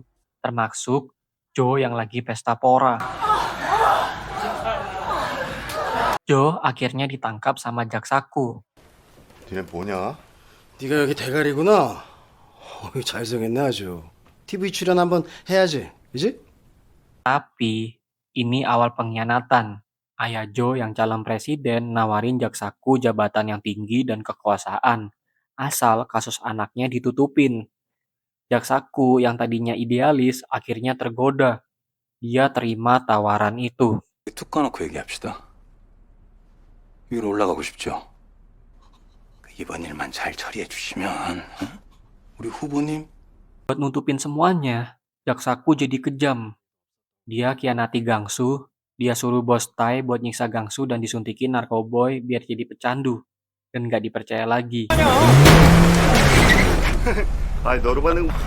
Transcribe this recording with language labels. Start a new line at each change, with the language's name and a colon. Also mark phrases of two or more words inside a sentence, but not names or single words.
Indonesian: Termasuk Jo yang lagi pesta pora. Jo akhirnya ditangkap sama jaksaku.
Korean: 니네 뭐냐? 네가 여기 대가리구나. 잘생겼네 아주. TV 출연 한번 해야지, 그지?
Indonesian: Tapi ini awal pengkhianatan. Ayah Jo yang calon presiden nawarin jaksaku jabatan yang tinggi dan kekuasaan. Asal kasus anaknya ditutupin. Jaksaku yang tadinya idealis akhirnya tergoda. Dia terima tawaran itu.
Korean: 툭 까놓고 얘기합시다. 위로 올라가고 싶죠? 이번 일만 잘 처리해 주시면 우리 후보님
Indonesian: Buat nutupin semuanya, jaksaku jadi kejam. Dia khianati Gangsu, dia suruh Bos Tae buat nyiksa Gangsu dan disuntikin narkoboy biar jadi pecandu. Dan gak dipercaya lagi.
Korean: 아니 너로 받는